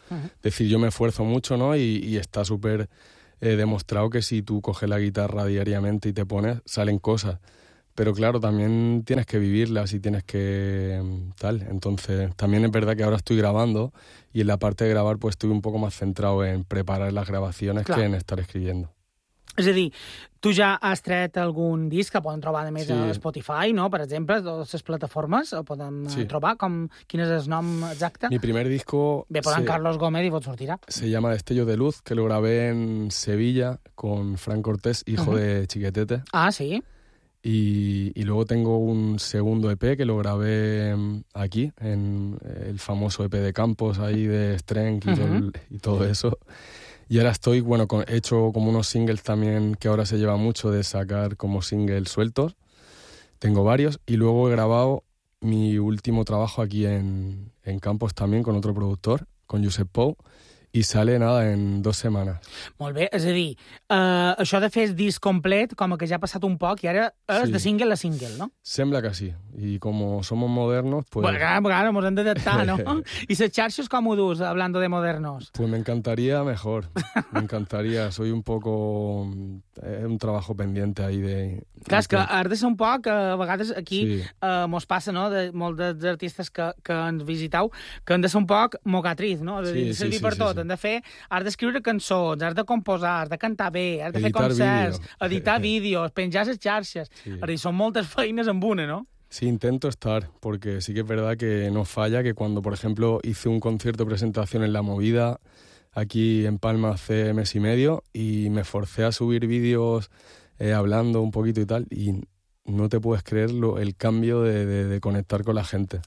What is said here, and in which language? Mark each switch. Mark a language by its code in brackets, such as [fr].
[es] Es decir, yo me esfuerzo mucho, ¿no? Y está súper demostrado que si tú coges la guitarra diariamente y te pones, salen cosas. Pero claro, también tienes que vivirlas y tienes que tal. Entonces, también es verdad que ahora estoy grabando y en la parte de grabar, pues, estoy un poco más centrado en preparar las grabaciones, claro, que en estar escribiendo. [ca] És a dir, tu ja has tret algun disc que poden trobar, a més, sí, a Spotify, no? Per exemple, totes les plataformes el poden, sí, trobar. Com, quin és el nom exacte? [es] Mi primer disco... [ca] Ve per en Carlos Gómez i vos sortirà. [es] Se llama Destello de Luz, que lo grabé en Sevilla con Frank Cortés, hijo de Chiquetete. Ah, sí. Y luego tengo un segundo EP que lo grabé aquí, en el famoso EP de Campos, ahí de Strength y todo eso. Y ahora estoy, bueno, he hecho como unos singles también, que ahora se lleva mucho de sacar como singles sueltos. Tengo varios. Y luego he grabado mi último trabajo aquí en Campos también, con otro productor, con Josep Pou. I sale, nada, en 2 setmanes. [ca] Molt bé, és a dir, això de fer el disc complet, com que ja ha passat un poc, i ara és de single a single, no? Sembla que sí, i com som modernos, pues... Bueno, claro, mos hem d'adaptar, no? I les xarxes com ho dus, [es] hablando de modernos? Pues me encantaría mejor, me encantaría. Soy un poco... un trabajo pendiente ahí de... [ca] Clar, és que has de ser un poc, a vegades aquí mos passa, no?, de molts dels artistes que ens visitau, que han de ser un poc mocatriz, no? És a dir, servir per tot. Has de fer, has d'escriure cançons, has de composar, has de cantar bé, has de fer concerts, editar vídeos, penjar les xarxes. És a dir, són moltes feines en una, no? [es] Sí, intento estar, porque sí que es verdad que no falla, que cuando, por ejemplo, hice un concierto de presentación en La Movida, aquí en Palma, hace 1.5 meses, y me forcé a subir vídeos hablando un poquito y tal, y no te puedes creer el cambio de conectar con la gente.